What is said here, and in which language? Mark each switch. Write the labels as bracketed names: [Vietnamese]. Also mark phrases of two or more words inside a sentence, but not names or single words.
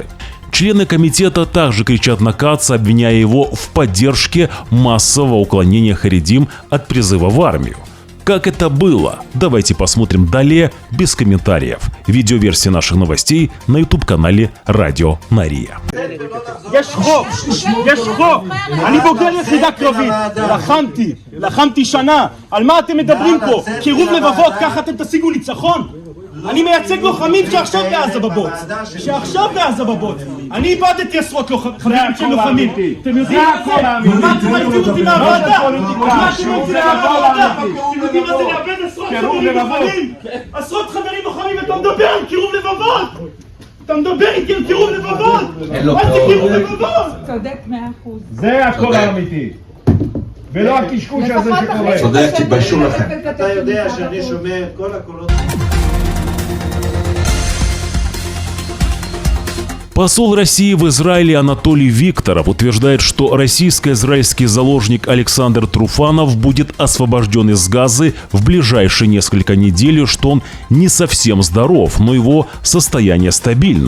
[Russian] Члены комитета также кричат на Каца, обвиняя его в поддержке массового уклонения харидим от призыва в армию. Как это было? Давайте посмотрим далее без комментариев. Видеоверсия наших новостей на YouTube-канале Радио Нария. [Hebrew] יש חוק, אני בוגר יחידה קרבית, לחמתי שנה, על מה אתם מדברים פה? קירוב לבבות, ככה אתם תשיגו ניצחון? אני מייצג לוחמים שעכשיו בעזה בבוץ, אני איבדתי עשרות חברים של לוחמים, אתם יודעים מה אתם מעיפים אותי מהוועדה? אתם יודעים מה זה לאבד עשרות חברים לוחמים ואתה מדבר על קירוב לבבות? אתה מדבר איתי על קירוב לבבות? מה זה קירוב לבבות? צודק 100%. זה הכל האמיתי. ולא הקשקוש הזה שקורה. צודק, תתביישו לכם. אתה יודע שאני שומע את כל הקולות. [Russian] Посол России в Израиле Анатолий Викторов утверждает, что российско-израильский заложник Александр Труфанов будет освобожден из Газы в ближайшие несколько недель, что он не совсем здоров, но его состояние стабильно.